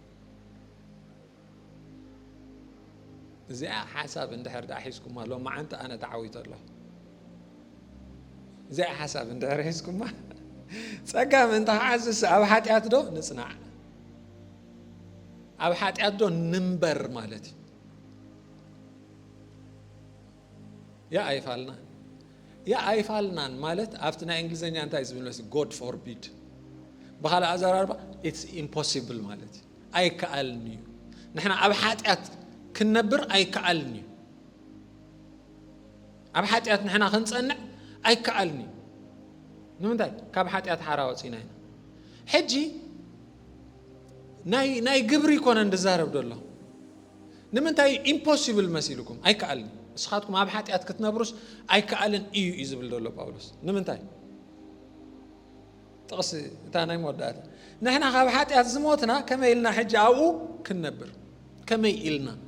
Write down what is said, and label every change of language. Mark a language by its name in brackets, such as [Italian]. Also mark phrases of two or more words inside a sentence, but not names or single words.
[Tigrinya] እዚኣ ሓሳብ እንድሕር ሒዝኩማ ሎማ ዓንቲ ኣነ ተዓዊት ኣለሁ እዚኣ ሓሳብ እንድሕር ሒዝኩማ ጸጋ ምእንቲ ክዓዝሲ ኣብ ሓጢአት ዶ ንጽናዕ ኣብ ሓጢአት ዶ ንምበር ማለት እዩ ያ ኣይፋልናን ያ ኣይፋልናን ማለት ኣብቲ ናይ እንግሊዝኛ እንታይ ዝብል መስል [English] God forbid [Tigrinya] በኻልእ ኣዘራርባ [English] it's impossible [Tigrinya] ማለት እዩ ኣይከኣልን እዩ ንሕና ኣብ ሓጢአት ክንነብር ኣይከኣልን እዩ ኣብ ሓጢአት ንሕና ክንጸንዕ ኣይከኣልን እዩ ንምንታይ ካብ ሓጢአት ሓራ ወፂና ኢና ሕጂ ናይ ግብሪ ኮነ እንድዛረብ ደሎ ንምንታይ ኢምፖሲብል መሲልኩም ኣይከኣልን ንስኻትኩም ኣብ ሓጢአት ክትነብሩስ ኣይከኣልን እዩ እዩ ዝብል ደሎ ጳውሎስ ንምንታይ ጥቕሲ እታ ናይ መወዳእታ ንሕና ካብ ሓጢአት ዝሞትና ከመይ ኢልና ሕጂ ኣብኡ ክንነብር ከመይ ኢልና